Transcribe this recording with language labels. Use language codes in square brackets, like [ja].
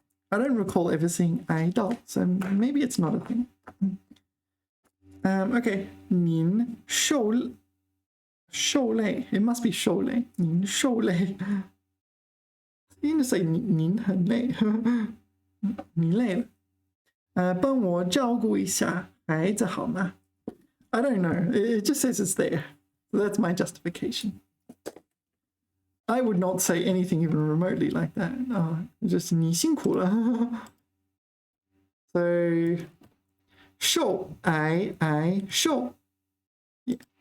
[en] I don't recall ever seeing 挨到, so maybe it's not a thing. [zh] Okay. 您受累. [en] It must be 受累. [zh] 您受累. [en] You can say [zh] 您很累. 你累了. 帮我照顾一下孩子好吗? [en] I don't know. It just says it's there. So that's my justification. I would not say anything even remotely like that. [zh] Just 你辛苦了.So 受受.Yeah.